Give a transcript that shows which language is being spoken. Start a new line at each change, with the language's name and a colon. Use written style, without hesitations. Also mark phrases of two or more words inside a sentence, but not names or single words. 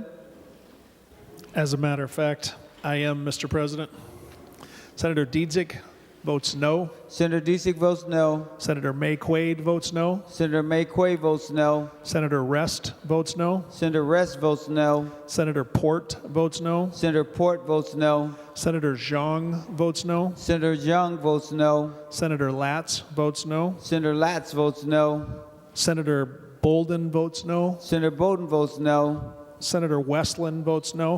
English: As a matter of fact, I am, Mr. President. Senator Dietzick votes no. Senator Dietzick votes no. Senator May-Quade votes no. Senator May-Quade votes no. Senator Rest votes no. Senator Rest votes no. Senator Port votes no. Senator Port votes no. Senator Zhang votes no. Senator Zhang votes no. Senator Latz votes no. Senator Latz votes no. Senator Bolden votes no. Senator Bolden votes no. Senator Westland votes no.